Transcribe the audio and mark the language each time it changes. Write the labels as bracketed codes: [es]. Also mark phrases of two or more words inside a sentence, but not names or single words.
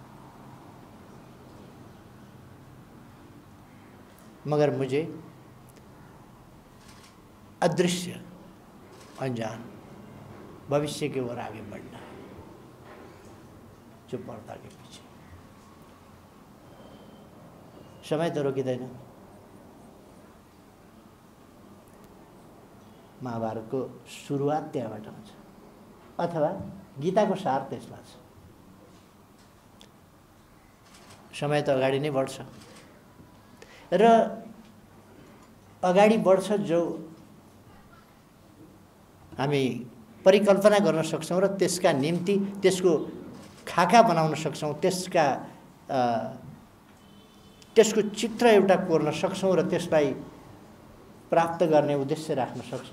[hi] मगर मुझे अदृश्य, अनजान भविष्य की ओर आगे बढ़ना जो पर्दा के पीछे। [ne] समय तो रोकिँदैन। महाभारतको सुरुवात त्यहाँबाट हुन्छ अथवा गीताको सार त्यसमा छ। समय त अगाडि नै बढ्छ र अगाडि बढ्छ जो हामी परिकल्पना गर्न सक्छौँ र त्यसका निम्ति त्यसको खाका बनाउन सक्छौँ, त्यसको चित्र एउटा कोर्न सक्छौँ र त्यसलाई प्राप्त गर्ने उद्देश्य राख्न सक्छौँ।